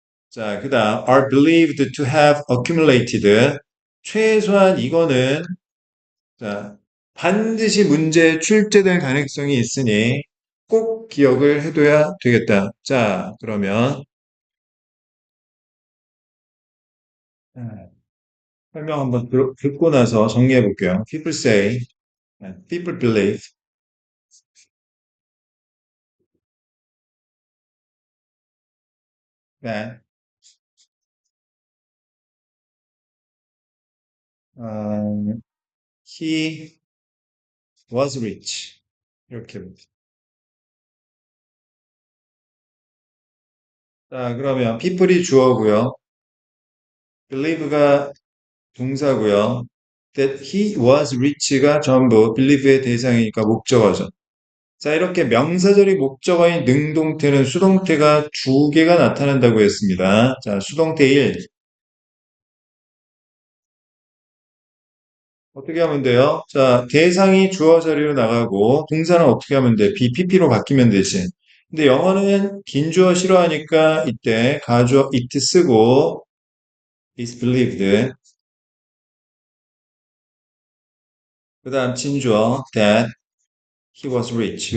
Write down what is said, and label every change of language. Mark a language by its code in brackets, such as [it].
[ko] 자, 그다음 [en] are believed to have accumulated. [ko] 최소한 이거는 자, 반드시 문제에 출제될 가능성이 있으니 꼭 기억을 해둬야 되겠다. 자, 그러면 아, 설명 한번 듣고 나서 정리해 볼게요. [en] People say, people believe, that he was rich. [ko] 이렇게. 자, 그러면 people이 주어고요. believe가 동사고요. [en] That he was rich [ko] 가 전부 believe의 대상이니까 목적어죠. 자, 이렇게 명사절이 목적어인 능동태는 수동태가 두 개가 나타난다고 했습니다. 자, 수동태 1. 어떻게 하면 돼요? 자, 대상이 주어 자리로 나가고 동사는 어떻게 하면 돼? BPP로 바뀌면 되지. 근데 영어는 긴 주어 싫어하니까 이때 가주어 it 쓰고 [en] is believed. [ko] 그 다음 진주어 [en] that he was rich.